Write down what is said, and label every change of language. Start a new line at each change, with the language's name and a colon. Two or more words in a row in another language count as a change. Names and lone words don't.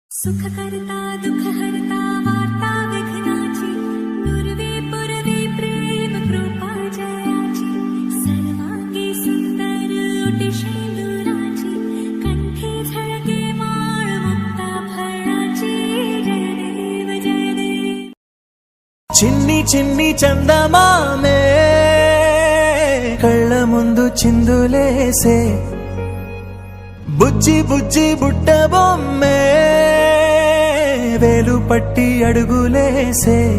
Marathi: सुखकर्ता दुःखहर्ता वार्ता विघ्नाची नुरवे पुरवे प्रेम कृपा जयाची सर्वांगी सुंदर उटिशेंदुराची कंठे झळके माळ मुक्ता फळाची जय देव जय देव।
Telugu: చిన్ని చిన్ని చందమామే కళ్ళ ముందు చిందులేసే బుజ్జి బుజ్జి బుట్ట బొమ్మే వేలు పట్టి అడుగులేసే